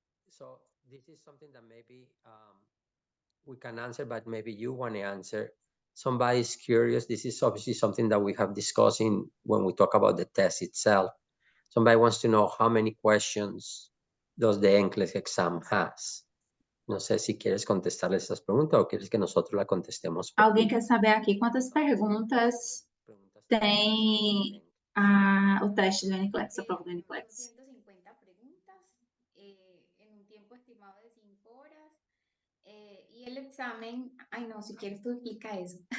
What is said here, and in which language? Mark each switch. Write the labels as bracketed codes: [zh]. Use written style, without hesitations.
[en] So this is something that maybe we can answer, but maybe you want to answer. Somebody's curious. This is obviously something that we have discussed when we talk about the test itself. Somebody wants to know how many questions does the NCLEX exam has. [es] No sé si quieres contestarle estas preguntas o quieres que nosotros la contestemos. [pt] Alguém quer saber aqui quantas perguntas tem o teste do NCLEX, a prova do NCLEX? [es] 250 preguntas en un tiempo estimado de 5 horas. Y el examen, ay no, si quieres tú explica eso.